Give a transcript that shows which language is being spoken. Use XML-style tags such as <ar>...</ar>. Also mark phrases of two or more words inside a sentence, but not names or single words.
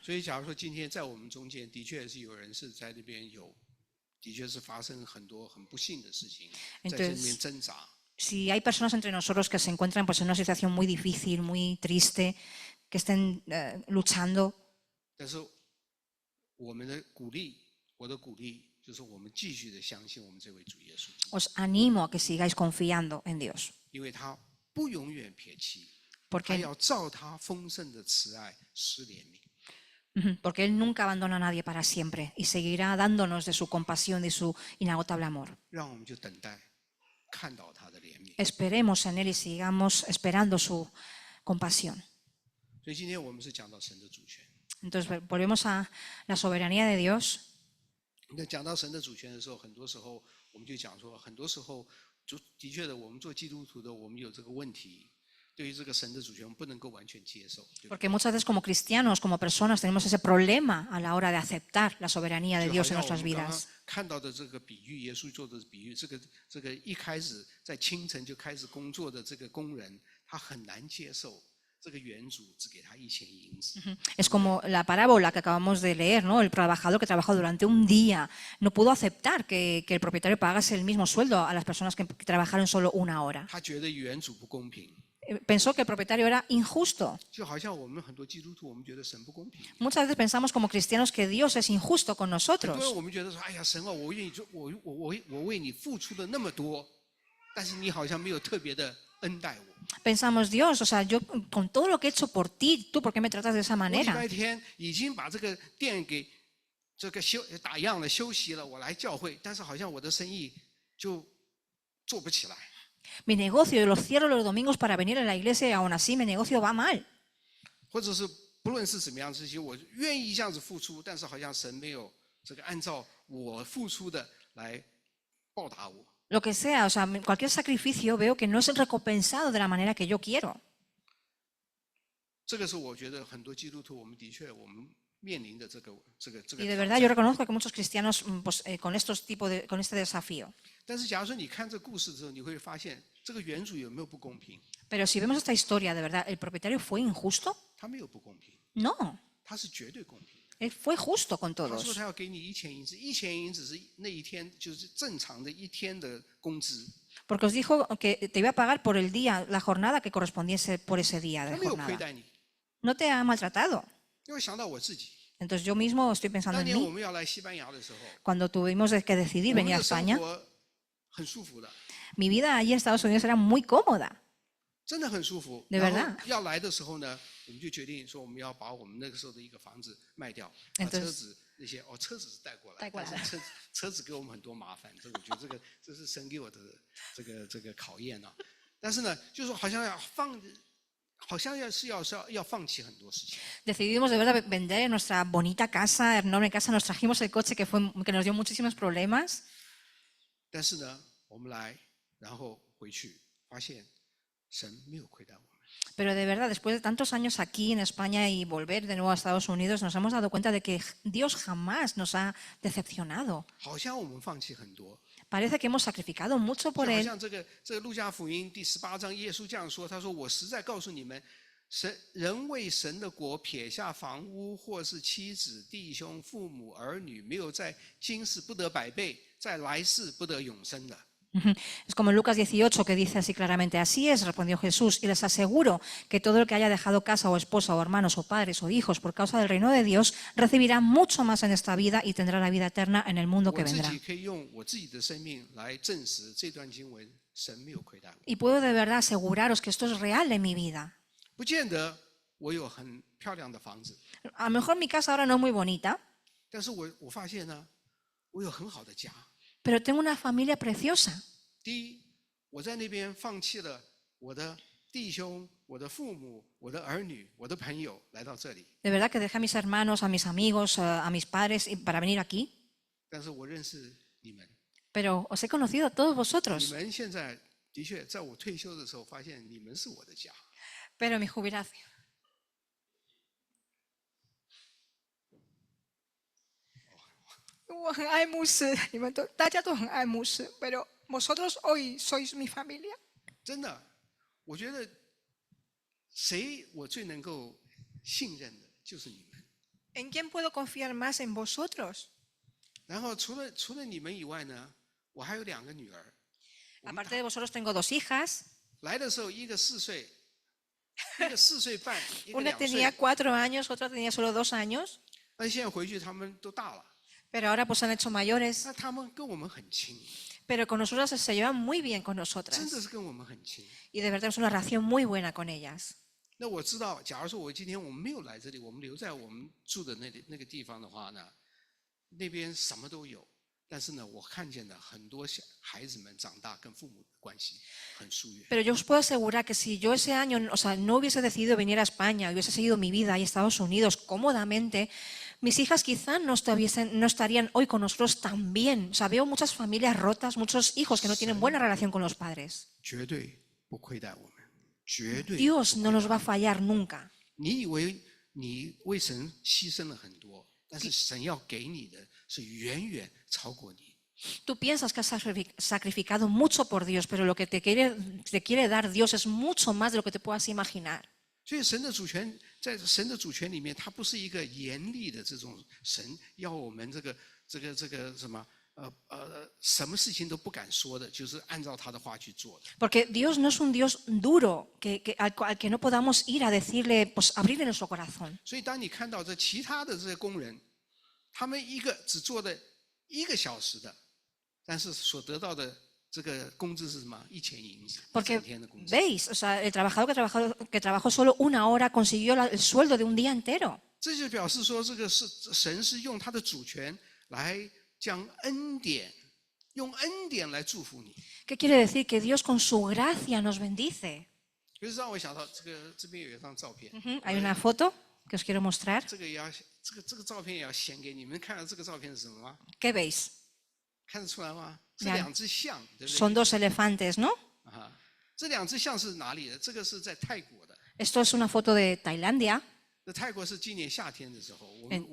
<zh>所以，假如说今天在我们中间，的确是有人是在那边的确是发生很多很不幸的事情，在这里面挣扎。</zh> <es>Si hay personas entre nosotros que se encuentran pues, en una situación muy difícil, muy triste, que estén luchando,</es> <zh>但是我们的鼓励，我的鼓励就是我们继续的相信我们这位主耶稣，</zh> <es>os animo a que sigáis confiando en Dios,</es> <zh>因为他不永远撇弃，他</zh> <es>porque</es> <zh>要照他丰盛的慈爱施怜悯。</zh> <es>Porque Él nunca abandona a nadie para siempre y seguirá dándonos de su compasión y su inagotable amor.</es> <zh>让我们就等待看到他的怜悯。</zh> <es>Esperemos en Él y sigamos esperando su compasión.</es> <zh>所以今天我们是讲到神的主权。</zh> <es>Entonces volvemos a la soberanía de Dios.</es> <zh>那讲到神的主权的时候，很多时候我们就讲说，很多时候就的确的，我们做基督徒的，我们有这个问题，对于这个神的主权，我们不能够完全接受。对不对？</zh> <es>Porque muchas veces como cristianos, como personas, tenemos ese problema a la hora de aceptar la soberanía de</es> <zh>就好</zh> <es>Dios en</es> <zh>像我</zh> <es>nuestras</es> <zh>们刚刚</zh> <es>vidas.</es> <zh>看到的这个比喻，耶稣做的比喻，这个一开始在清晨就开始工作的这个工人，他很难接受这个原主只给他1000银子。</zh> <es>Es como la parábola que acabamos de leer, ¿no? El trabajador que trabajó durante un día no pudo aceptar que el propietario pagase el mismo sueldo a las personas que trabajaron solo una hora.</es> <zh>他觉得原主不公平，</zh> <es>Pensó que el propietario era injusto.</es> <zh>就好像我们很多基督徒，我们觉得神不公平。</zh> <es>Muchas veces pensamos como cristianos que Dios es injusto con</es> <zh>很多人</zh> <es>nosotros.</es> <zh>我们觉得说，哎呀，神啊，我愿意做，我为你付出的那么多，但是你好像没有特别的恩待我。</zh> <es>Pensamos, Dios, o sea, yo con todo lo que he hecho por ti, ¿tú por qué me tratas de esa</es> <zh>我礼</zh> <es>manera?</es> <zh>拜天已经把这个店给这个打烊了，休息了，我来教会，但是好像我的生意就做不起来。</zh> <es>Mi negocio, yo lo cierro los domingos para venir a la iglesia y aún así mi negocio va mal.</es> <zh>或者是不论是什么样的事情，我愿意这样子付出，但是好像神没有这个按照我付出的来报答我。</zh> <es>Lo que sea, o sea, cualquier sacrificio veo que no es recompensado de la manera que yo quiero.</es> <zh>这个是我觉得很多基督徒，我们的确我们面临的这个。</zh> <es>Y de verdad yo reconozco que muchos cristianos pues, con este desafío.</es> <zh>但是假如说你看这故事之后，你会发现这个原主有没有不公平？</zh> <es>Pero si vemos esta historia, de verdad, ¿el propietario fue injusto?</es> <zh>他没有不公平，</zh> <es>No,</es> <zh>他是绝对公平。</zh> <es>él fue justo con</es> <zh>他说</zh> <es>todos.</es> <zh>他要给你1000银子，1000银子是那一天就是正常的一天的工资，</zh> <es>Porque os dijo que te iba a pagar por el día, la jornada que correspondiese por ese día</es> <zh>他</zh> <es>de</es> <zh>没有亏</zh> <es>jornada.</es> <zh>待你。</zh> <es>No te ha maltratado.</es> <zh>因为想到我自己，</zh> <es>Entonces yo mismo estoy pensando</es> <zh>当</zh> <es>en</es> <zh>年我</zh> <es>mí.</es> <zh>们要来西班牙的时候，</zh> <es>Cuando tuvimos que decidir</es> <zh>我们</zh> <es>venir a</es> <zh>的生</zh> <es>España,</es> <zh>活很舒服的，</zh> <es>mi vida allí en Estados Unidos era muy cómoda.</es> <zh>真的很舒服。</zh> <es>De</es> <zh>然</zh> <es>verdad</es> <zh>后要来的时候呢，我们就决定说我们要把我们那个时候的一个房子卖掉，把</zh> <es>Entonces</es> <zh>车子那些车子是带过来，带过来但是车子给我们很多麻烦，这我觉得这是神给我的这个考验啊。但是呢，就是好像要放弃很多事情。</zh> <es>Decidimos de verdad vender nuestra bonita casa, enorme casa, nos trajimos el coche que nos dio muchísimos problemas.</es> <zh>但是呢，我们来，然后回去，发现神没有亏待我们。</zh> <es>Pero de verdad, después de tantos años aquí en España y volver de nuevo a Estados Unidos, nos hemos dado cuenta de que Dios jamás nos ha decepcionado.</es> <zh>好像我们放弃很多，</zh> <es>Parece que hemos sacrificado mucho</es> <zh>就</zh> <es>por</es> <zh>好</zh> <es>Él.</es> <zh>像这个路加福音第18章，耶稣这样说：“他说我实在告诉你们，人为神的国撇下房屋，或是妻子、弟兄、父母、儿女，没有在今世不得100倍，在来世不得永生的。”</zh> <es>Es como en Lucas 18 que dice así claramente, así es, respondió Jesús, y les aseguro que todo el que haya dejado casa o esposa o hermanos o padres o hijos por causa del reino de Dios recibirá mucho más en esta vida y tendrá la vida eterna en el mundo</es> <zh>我</zh> <es>que</es> <zh>自</zh> <es>vendrá.</es> <zh>己可以用我自己的生命来证实这段经文，神没有亏待我。</zh> <es>Y puedo de verdad aseguraros que esto es real en mi vida.</es> <zh>不见得我有很漂亮的房子，</zh> <es>A lo mejor mi casa ahora no es muy bonita,</es> <zh>但是我发现呢，我有很好的家。</zh> <es>pero tengo una familia preciosa.</es> <zh>第一，我在那边放弃了我的弟兄、我的父母、我的儿女、我的朋友，来到这里。</zh> <es>De verdad que dejé a mis hermanos, a mis amigos, a mis padres para venir aquí.</es> <zh>但是我认识你们，</zh> <es>Pero os he conocido a todos</es> <zh>你</zh> <es>vosotros.</es> <zh>们现在的确在我退休的时候，发现你们是我的家。</zh> <es>Pero en mi jubilación.</es> <zh>我很爱牧师，大家都很爱牧师 ，</zh> <es>pero vosotros hoy sois mi familia。</es> <zh>真的，我觉得谁我最能够信任的，就是你们。</zh> <es>¿En quién puedo confiar más en vosotros?</es> <zh>然后除了你们以外呢，我还有2个女儿。</zh> <es>Aparte de vosotros tengo 2 hijas.</es> <zh>来的时候，一个4岁，一个4岁半，一个</zh> <es>Una 2 tenía</es> <zh>岁。</zh> <es>4 años, otra tenía solo 2 años.</es> <zh>但现在回去，他们都大了，</zh> <es>Pero ahora pues han hecho mayores.</es> <zh>那他们跟我们很亲，</zh> <es>Pero con nosotras se llevan muy bien con</es> <zh>真</zh> <es>nosotras.</es> <zh>的是跟我们很亲。</zh> <es>Y de verdad es una relación muy buena con ellas.</es> <zh>那我知道，假如说我今天我们没有来这里，我们留在我们住的那个地方的话呢，那边什么都有，但是呢，我看见了很多孩子们长大跟父母的关系很疏远。</zh> <es>Pero yo os puedo asegurar que si yo ese año, o sea, no hubiese decidido venir a España, hubiese seguido mi vida ahí en Estados Unidos cómodamente, mis hijas quizá no estarían hoy con nosotros tan bien. O sea, veo muchas familias rotas, muchos hijos que no tienen buena relación con los padres.</es> <zh>绝对不亏待我们，绝对。</zh> <es>Dios no nos va a fallar nunca.</es> <zh>你以为你为神牺牲了很多，但是神要给你的是远远超过你。</zh> <es>Tú piensas que has sacrificado mucho por Dios, pero lo que te quiere dar Dios es mucho más de lo que te puedas imaginar.</es> <zh>所以神的主权，在神的主权里面，它不是一个严厉的这种神，要我们这个什么什么事情都不敢说的，就是按照他的话去做的。</zh> <es>Porque Dios no es un Dios duro al que no podamos ir a decirle, pues abrirle nuestro corazón.</es> <zh>所以当你看到这其他的这些工人，他们一个只做的1个小时的，但是所得到的这个工资是什么？1000银子，</zh> <es>Porque</es> <zh>1天的工资。</zh> <es>veis, o sea, el trabajador que trabajó solo 1 hora consiguió el sueldo de un día entero.</es> <zh>这就表示说，这个是神是用他的主权来将恩典，用恩典来祝福你。</zh> <es>¿Qué quiere decir? Que Dios con su gracia nos bendice.</es> <zh>就是让我想到这边有一张照片，</zh> <es>Hay una foto que os quiero mostrar.</es> <zh>这个照片也要显给你们看到这个照片是什么吗？</zh> <es>¿Qué veis?</es> <zh>看得出来吗？是两 2只象，对不对？</zh> <es>Son 2 elefantes, ¿no?</es> <zh>啊，这2只象是哪里的？这个是在泰国的。</zh> <es>Esto es una foto de Tailandia,</es> <zh>那泰国是今年夏天的时候，我们</zh>